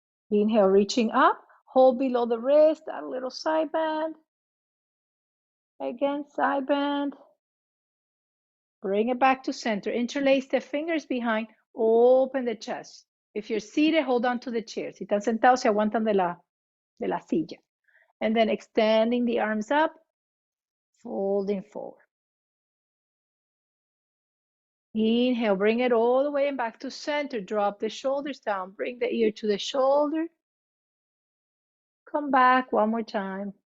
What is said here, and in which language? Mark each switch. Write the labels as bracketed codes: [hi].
[en] Inhale, reaching up. Hold below the wrist, add a little side bend. Again, side bend. Bring it back to center. Interlace the fingers behind. Open the chest. If you're seated, hold on to the chair. [es] Si están sentados, se aguantan de la silla. [en] And then extending the arms up, folding forward. Inhale, bring it all the way and back to center. Drop the shoulders down. Bring the ear to the shoulder. Come back one more time.